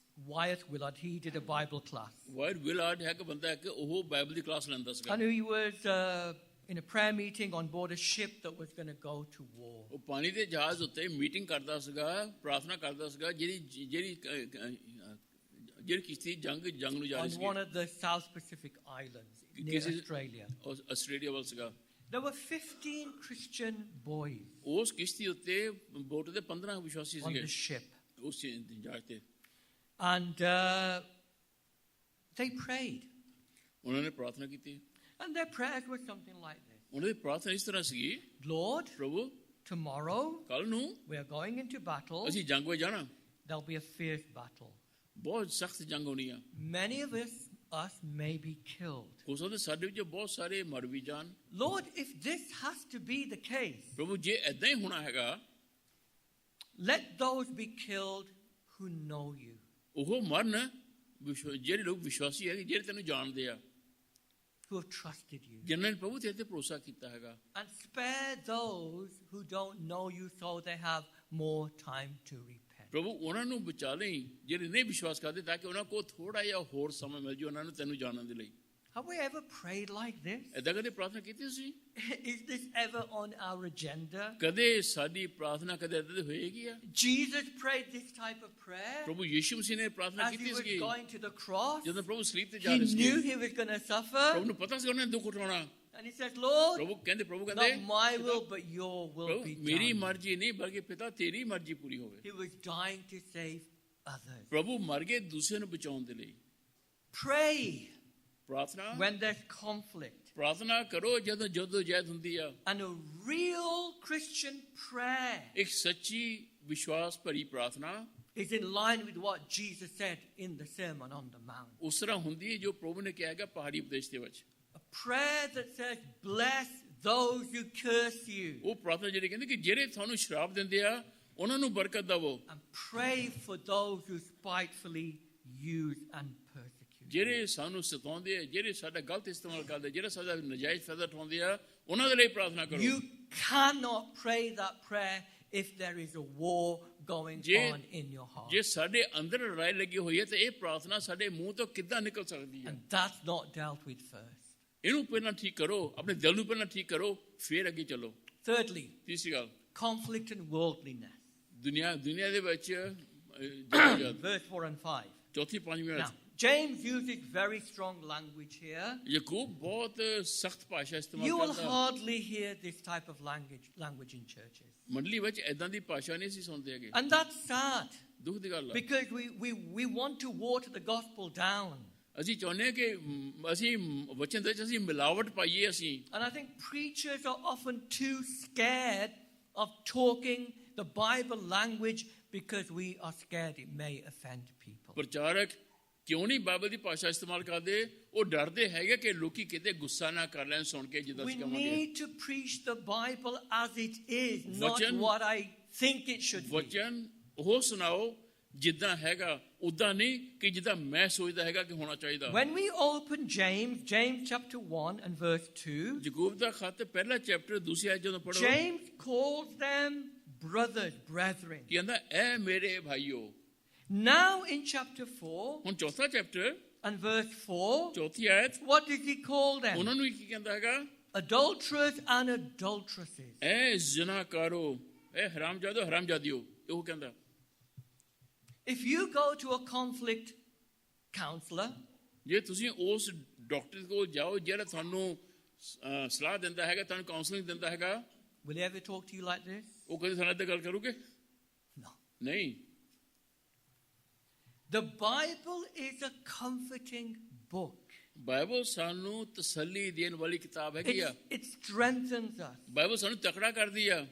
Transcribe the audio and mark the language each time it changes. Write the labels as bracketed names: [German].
[English] Wyatt Willard, he did a Bible class. [Punjabi] Wire ਵਿਲਾਰਡ ਹੈ ਕਿ ਬੰਦਾ ਹੈ ਕਿ ਉਹ ਬਾਈਬਲ ਦੀ ਕਲਾਸ ਲੈਂਦਾ ਸੀਗਾ. [English] And he was in a prayer meeting on board a ship that was going to go to war. [Punjabi] ਉਹ ਪਾਣੀ ਦੇ ਜਹਾਜ਼ ਉੱਤੇ ਮੀਟਿੰਗ ਕਰਦਾ ਸੀਗਾ, ਪ੍ਰਾਰਥਨਾ ਕਰਦਾ ਸੀਗਾ, ਜਿਹੜੀ ਕਿਸ਼ਤੀ ਜੰਗ ਨੂੰ ਜਾ ਰਹੀ [English] On [Punjabi] ਸੀ. [English] one of the South Pacific Islands near Australia. [Punjabi] Australia ਵੱਲ ਸੀਗਾ. [English] There were 15 Christian boys [Punjabi] ਉਸ ਕਿਸ਼ਤੀ ਉੱਤੇ ਬੋਟ ਦੇ 15 ਵਿਸ਼ਵਾਸੀ [English] on [Punjabi] ਸੀਗੇ [English] the ship. [Punjabi] ਉਸ ਜਹਾਜ਼ ਤੇ. [English] And they prayed. [Punjabi] ਉਹਨਾਂ ਨੇ ਪ੍ਰਾਰਥਨਾ ਕੀਤੀ. [English] And their prayers were something like this. [Punjabi] ਉਹਨਾਂ ਦੀ ਪ੍ਰਾਰਥਨਾ ਇਸ ਤਰ੍ਹਾਂ ਸੀਗੀ, [English] Lord, [Punjabi] ਪ੍ਰਭੂ [English] tomorrow [Punjabi] ਕੱਲ ਨੂੰ [English] we are going into battle. [Punjabi] ਅਸੀਂ ਜੰਗ ਵਿੱਚ ਜਾਣਾ. [English] There'll be a fierce battle. [Punjabi] ਬਹੁਤ ਸਖਤ ਜੰਗ ਹੋਣੀ ਆ. [English] Many of us may be killed. [Punjabi] ਹੋ ਸਕਦਾ ਸਾਡੇ ਵਿੱਚ ਬਹੁਤ ਸਾਰੇ ਮਰ ਵੀ ਜਾਣ. [English] Lord, if this has to be the case, [Punjabi] ਪ੍ਰਭੂ ਜੇ ਏਦਾਂ ਹੀ ਹੋਣਾ ਹੈਗਾ, [English] let those be killed who know you. [Punjabi] ਉਹ ਮਰਨ ਜਿਹੜੇ ਲੋਕ ਵਿਸ਼ਵਾਸੀ ਹੈ, ਜਿਹੜੇ ਤੈਨੂੰ ਜਾਣਦੇ ਆ, [English] Who have trusted you. [Punjabi] ਜਿਨ੍ਹਾਂ ਨੇ ਪ੍ਰਭੂ ਤੇਰੇ ਤੇ ਭਰੋਸਾ ਕੀਤਾ ਹੈਗਾ. [English] And spare those who don't know you so they have more time to repent. [Punjabi] ਪ੍ਰਭੂ ਉਹਨਾਂ ਨੂੰ ਬਚਾ ਲਈ ਜਿਹੜੇ ਨਹੀਂ ਵਿਸ਼ਵਾਸ ਕਰਦੇ ਤਾਂ ਕਿ ਉਹਨਾਂ ਕੋਲ ਥੋੜਾ ਜਿਹਾ ਹੋਰ ਸਮਾਂ ਮਿਲ ਜਾਏ ਉਹਨਾਂ ਨੂੰ ਤੈਨੂੰ ਜਾਣਨ ਦੇ ਲਈ [English] Have we ever prayed like this? [Punjabi] ਏਦਾਂ ਕਦੇ ਪ੍ਰਾਰਥਨਾ ਕੀਤੀ ਸੀ [English] Is this ever on our agenda? [Punjabi] ਕਦੇ ਸਾਡੀ ਪ੍ਰਾਰਥਨਾ ਕਦੇ ਏਦਾਂ ਦੀ ਹੋਏਗੀ ਆ [English] Jesus prayed this type of prayer [Punjabi] ਪ੍ਰਭੂ ਯੀਸ਼ੂ ਮਸੀਹ ਨੇ ਪ੍ਰਾਰਥਨਾ [English] as he [Punjabi] ਕੀਤੀ [English] was [Punjabi] ਸੀ [English] going to the cross. [Punjabi] ਜਦੋਂ ਪ੍ਰਭੂ ਸਲੀਬ ਤੇ ਜਾ [English] He [Punjabi] ਰਹੇ ਸੀ [English] knew he was going to [Punjabi] ਪ੍ਰਭੂ [English] suffer. [Punjabi] ਨੂੰ ਪਤਾ ਸੀ ਉਹਨੇ ਦੁੱਖ ਉਠਾਉਣਾ [English] And he says, Lord, [Punjabi] ਪ੍ਰਭੂ ਕਹਿੰਦੇ [English] not my will, but your will be [Punjabi] ਮੇਰੀ [English] done. [Punjabi] ਮਰਜ਼ੀ ਨਹੀਂ ਬਲਕਿ ਪਿਤਾ ਤੇਰੀ ਮਰਜ਼ੀ ਪੂਰੀ ਹੋਵੇ [English] He was dying to save others. [Punjabi] ਪ੍ਰਭੂ ਮਰ ਗਏ ਦੂਸਰਿਆਂ ਨੂੰ ਬਚਾਉਣ ਦੇ ਲਈ [English] Pray [Punjabi] ਪ੍ਰਾਰਥਨਾ [English] when there's conflict. [Punjabi] ਪ੍ਰਾਰਥਨਾ ਕਰੋ ਜਦੋਂ ਜਦੋਜਹਿਦ ਹੁੰਦੀ ਆ [English] And a real Christian prayer [Punjabi] ਇੱਕ ਸੱਚੀ ਵਿਸ਼ਵਾਸ ਭਰੀ ਪ੍ਰਾਰਥਨਾ [English] is in line with what Jesus said in the Sermon on the Mount. [Punjabi] ਉਸ ਤਰ੍ਹਾਂ ਹੁੰਦੀ ਹੈ ਜੋ ਪ੍ਰਭੂ ਨੇ ਕਿਹਾ ਹੈਗਾ ਪਹਾੜੀ ਉਪਦੇਸ਼ ਦੇ ਵਿੱਚ [English] A prayer that says, bless those who curse you. [Punjabi] ਉਹ ਪ੍ਰਾਰਥਨਾ ਜਿਹੜੀ ਕਹਿੰਦੀ ਕਿ ਜਿਹੜੇ ਤੁਹਾਨੂੰ ਸ਼ਰਾਪ ਦਿੰਦੇ ਆ ਉਹਨਾਂ ਨੂੰ ਬਰਕਤ ਦਵੋ [English] And pray for those who spitefully use and persecute. [Punjabi] ਜਿਹੜੇ ਸਾਨੂੰ ਸਤਾਉਂਦੇ ਆ ਜਿਹੜੇ ਸਾਡਾ ਗਲਤ ਇਸਤੇਮਾਲ ਕਰਦੇ ਜਿਹੜੇ ਸਾਡਾ ਨਜਾਇਜ਼ ਫਾਇਦਾ ਉਠਾਉਂਦੇ ਆ ਉਹਨਾਂ ਦੇ ਲਈ ਪ੍ਰਾਰਥਨਾ ਕਰੋ [English] You cannot pray that prayer if there is a war going on in your heart. [Punjabi] ਜੇ ਸਾਡੇ ਅੰਦਰ ਲੜਾਈ ਲੱਗੀ ਹੋਈ ਹੈ ਤਾਂ ਇਹ ਪ੍ਰਾਰਥਨਾ ਸਾਡੇ ਮੂੰਹ ਤੋਂ ਕਿੱਦਾਂ ਨਿਕਲ ਸਕਦੀ ਹੈ [English] And that's not dealt with first. [Punjabi] ਇਹਨੂੰ ਪਹਿਲਾਂ ਠੀਕ ਕਰੋ ਆਪਣੇ ਦਿਲ ਨੂੰ ਪਹਿਲਾਂ ਠੀਕ ਕਰੋ ਫਿਰ ਅੱਗੇ ਚੱਲੋ [English] Thirdly, [Punjabi] ਤੀਸਰੀ ਗੱਲ [English] conflict and worldliness. [Punjabi] ਦੁਨੀਆ ਦੇ ਵਿੱਚ ਜਦੋਜਹਿਦ [English] Verse 4 and 5. [Punjabi] ਚੌਥੀ ਪੰਜਵੀਂ [English] Now, James uses very strong language here. [Punjabi] Yakub ਬਹੁਤ ਸਖਤ ਭਾਸ਼ਾ ਇਸਤੇਮਾਲ [English] You will [Punjabi] ਕਰਦਾ [English] hardly hear this type of language in churches. [Punjabi] ਮੰਡਲੀ ਵਿੱਚ ਐਦਾਂ ਦੀ ਭਾਸ਼ਾ ਨਹੀਂ ਸੀ ਸੁਣਦੇ ਹੈਗੇ [English] And that's sad [Punjabi] ਦੁੱਖ ਦੀ ਗੱਲ ਆ [English] because we want to water the gospel down. [Punjabi] ਅਸੀਂ ਚਾਹੁੰਦੇ ਹਾਂ ਕਿ ਅਸੀਂ ਵਚਨ ਦੇ ਵਿੱਚ ਅਸੀਂ ਮਿਲਾਵਟ ਪਾਈਏ ਅਸੀਂ [English] And I think preachers are often too scared of talking the Bible language because we are scared it may offend people. [Punjabi] ਪ੍ਰਚਾਰਕ ਕਿਉਂ ਨਹੀਂ ਬਾਈਬਲ ਦੀ ਭਾਸ਼ਾ ਇਸਤੇਮਾਲ ਕਰਦੇ ਉਹ ਡਰਦੇ ਹੈਗੇ ਕਿ ਲੋਕੀ ਕਿਤੇ ਗੁੱਸਾ ਨਾ ਕਰ ਲੈਣ ਸੁਣ ਕੇ ਜਿੱਦਾਂ [English] We [Punjabi] ਅਸੀਂ ਕਹਾਂਗੇ [English] need to preach the Bible as it is, not [Punjabi] ਵਚਨ- [English] what I think it should be. [Punjabi] ਵਚਨ ਉਹ ਸੁਣਾਓ ਜਿੱਦਾਂ ਹੈਗਾ ਉਦਾਂ ਨਹੀਂ ਕਿ ਜਿੱਦਾਂ ਮੈਂ ਸੋਚਦਾ ਹੈਗਾ ਕਿ ਹੋਣਾ ਚਾਹੀਦਾ [English] When we open James chapter 1 and verse 2, [Punjabi] Yakub ਦਾ ਖੱਤ ਪਹਿਲਾ ਚੈਪਟਰ ਦੂਸਰੀ ਆਇਤ ਜਦੋਂ ਪੜੋ [English] James calls them brothers, brethren. [Punjabi] ਕਹਿੰਦਾ ਐ ਮੇਰੇ ਭਾਈਓ [English] Now in chapter 4 [Punjabi] ਹੁਣ ਚੌਥਾ ਚੈਪਟਰ [English] and verse 4, [Punjabi] ਚੌਥੀ ਆਇਤ [English] what does he call them? [Punjabi] ਉਹਨਾਂ ਨੂੰ ਕੀ ਕਹਿੰਦਾ ਹੈਗਾ [English] Adulterers and adulteresses. [Punjabi] ਐ ਜ਼ਨਾਕਾਰੋ ਐ ਹਰਾਮਜ਼ਾਦਿਓ ਉਹ ਕਹਿੰਦਾ [English] If you go to a conflict counselor, [Punjabi] ਜੇ ਤੁਸੀਂ ਉਸ ਡਾਕਟਰ ਕੋਲ ਜਾਓ ਜਿਹੜਾ ਤੁਹਾਨੂੰ ਸਲਾਹ ਦਿੰਦਾ ਹੈਗਾ ਤੁਹਾਨੂੰ ਕਾਉਂਸਲਿੰਗ ਦਿੰਦਾ ਹੈਗਾ [English] will he ever talk to you like this? [Punjabi] ਉਹ ਕਦੇ ਸਾਡੇ ਨਾਲ ਗੱਲ ਕਰੂਗੇ [English] No. [Punjabi] ਨਹੀਂ [English] The Bible is a comforting book. [Punjabi] Bible ਸਾਨੂੰ ਤਸੱਲੀ ਦੇਣ ਵਾਲੀ ਕਿਤਾਬ ਹੈਗੀ ਆ [English] It strengthens us. [Punjabi] ਬਾਈਬਲ ਸਾਨੂੰ ਤਕੜਾ ਕਰਦੀ ਆ